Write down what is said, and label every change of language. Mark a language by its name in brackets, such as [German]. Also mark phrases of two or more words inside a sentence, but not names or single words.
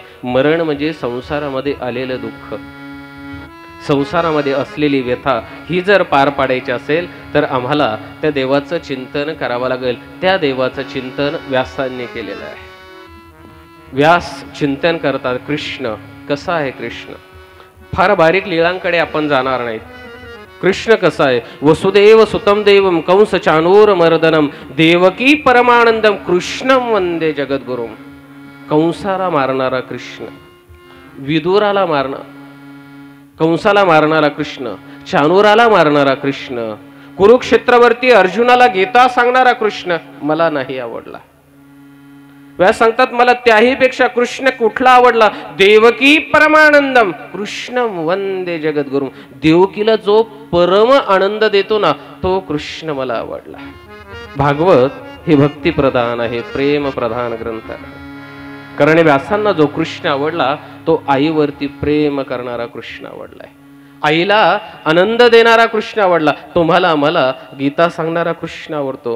[Marathi] मरण म्हणजे संसारामध्ये आलेलं दुःख, संसारामध्ये असलेली व्यथा ही जर पार पाडायची असेल तर आम्हाला त्या देवाचं चिंतन करावं लागेल. त्या देवाचं चिंतन व्यासांनी केलेलं आहे. व्यास चिंतन करतात कृष्ण कसा आहे. कृष्ण फार बारीक लीळांकडे आपण जाणार नाहीत. कृष्ण कसा आहे? [Sanskrit] वसुदेव सुतम देवम कंस चाणूर मर्दनम देवकी परमानंदम कृष्णम वंदे जगद्गुरुम. [Marathi] कंसाला मारणारा कृष्ण, विदुराला कंसाला मारणारा कृष्ण, चाणूराला मारणारा कृष्ण, कुरुक्षेत्रावरती अर्जुनाला गीता सांगणारा कृष्ण मला नाही आवडला. व्यास सांगतात मला त्याही पेक्षा कृष्ण कुठला आवडला? [Sanskrit] देवकी परमानंदम कृष्णम वंदे जगद्गुरुम. [Marathi] देवकीला जो परम आनंद देतो ना तो कृष्ण मला आवडला. भागवत हे भक्ती प्रधान आहे, प्रेम प्रधान ग्रंथ आहे. कारण व्यासांना जो कृष्ण आवडला तो आईवरती प्रेम करणारा कृष्ण आवडलाय. आईला आनंद देणारा कृष्ण आवडला. तुम्हाला मला गीता सांगणारा कृष्ण आवडतो.